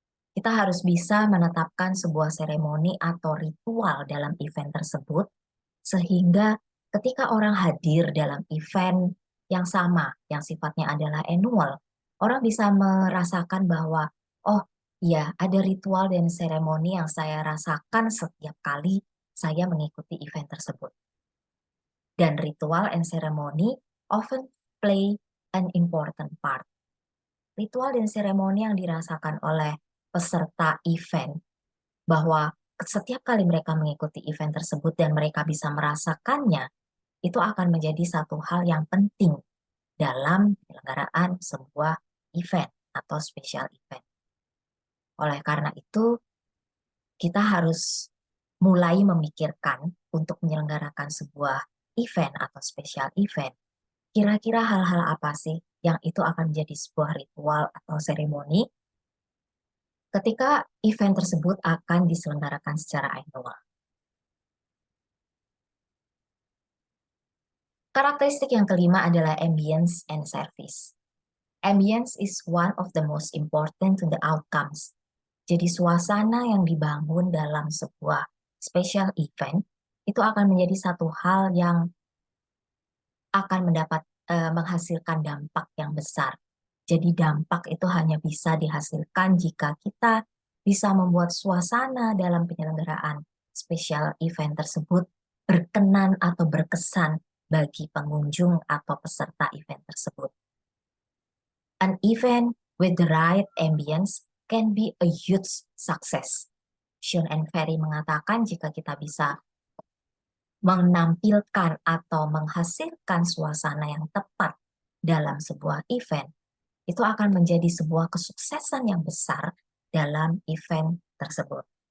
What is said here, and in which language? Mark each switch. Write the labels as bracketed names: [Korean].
[Indonesian] Kita harus bisa menetapkan sebuah seremoni atau ritual dalam event tersebut, sehingga ketika orang hadir dalam event yang sama, yang sifatnya adalah annual, orang bisa merasakan bahwa, oh ya, ada ritual dan seremoni yang saya rasakan setiap kali saya mengikuti event tersebut. [English] Dan ritual and ceremony often play an important part. [Indonesian] Ritual dan seremoni yang dirasakan oleh peserta event, bahwa setiap kali mereka mengikuti event tersebut dan mereka bisa merasakannya, itu akan menjadi satu hal yang penting dalam penyelenggaraan sebuah event atau special event. Oleh karena itu, kita harus mulai memikirkan untuk menyelenggarakan sebuah event atau special event. Kira-kira hal-hal apa sih yang itu akan menjadi sebuah ritual atau seremoni ketika event tersebut akan diselenggarakan secara annual. Karakteristik yang kelima adalah [English] ambience and service. Ambience is one of the most important to the outcomes. [Indonesian] Jadi suasana yang dibangun dalam sebuah special event itu akan menjadi satu hal yang akan menghasilkan dampak yang besar. Jadi dampak itu hanya bisa dihasilkan jika kita bisa membuat suasana dalam penyelenggaraan special event tersebut berkenan atau berkesan bagi pengunjung atau peserta event tersebut. [English] An event with the right ambience can be a huge success. [Indonesian] Sean and Perry mengatakan jika kita bisa menampilkan atau menghasilkan suasana yang tepat dalam sebuah event, itu akan menjadi sebuah kesuksesan yang besar dalam event tersebut.